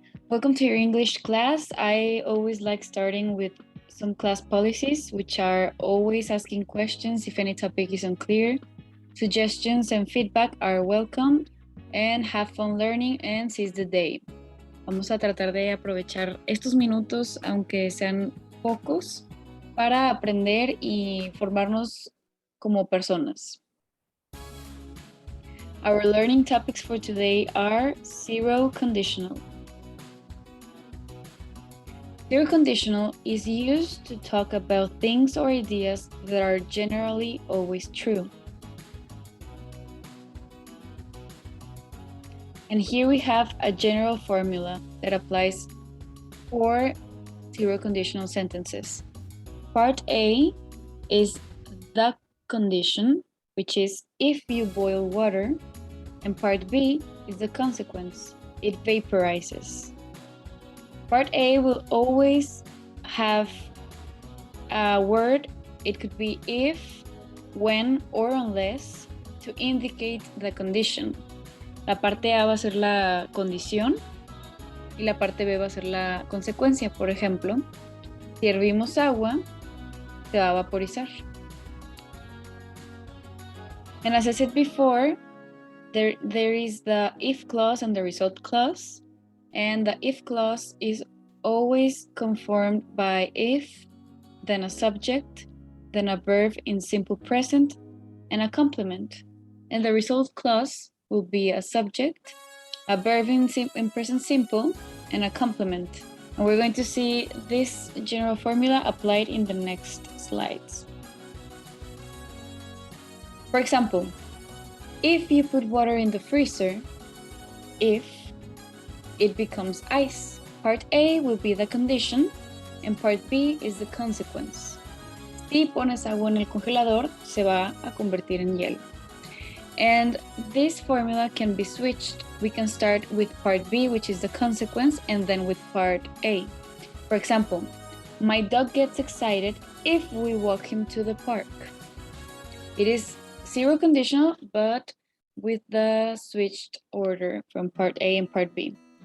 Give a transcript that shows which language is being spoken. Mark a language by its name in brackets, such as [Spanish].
[English] Welcome to your English class. I always like starting with some class policies, which are always asking questions if any topic is unclear. Suggestions and feedback are welcome, and have fun learning and seize the day. [Spanish] Vamos a tratar de aprovechar estos minutos, aunque sean pocos, para aprender y formarnos como personas. [English] Our learning topics for today are zero conditional. Zero conditional is used to talk about things or ideas that are generally always true. And here we have a general formula that applies for zero conditional sentences. Part A is the condition, which is if you boil water, and part B is the consequence, it vaporizes. Part A will always have a word, it could be if, when, or unless, to indicate the condition. [Spanish] La parte A va a ser la condición y la parte B va a ser la consecuencia. Por ejemplo, si hervimos agua, se va a vaporizar. [English] And as I said before, there is the if clause and the result clause. And the if clause is always conformed by if, then a subject, then a verb in simple present, and a complement. And the result clause will be a subject, a verb in present simple, and a complement. And we're going to see this general formula applied in the next slides. For example, if you put water in the freezer, if it becomes ice. Part A will be the condition, and part B is the consequence. [Spanish] Si pones agua en el congelador, se va a convertir en hielo. [English] And this formula can be switched. We can start with part B, which is the consequence, and then with part A. For example, my dog gets excited if we walk him to the park. It is zero conditional, but with the switched order from part A and part B.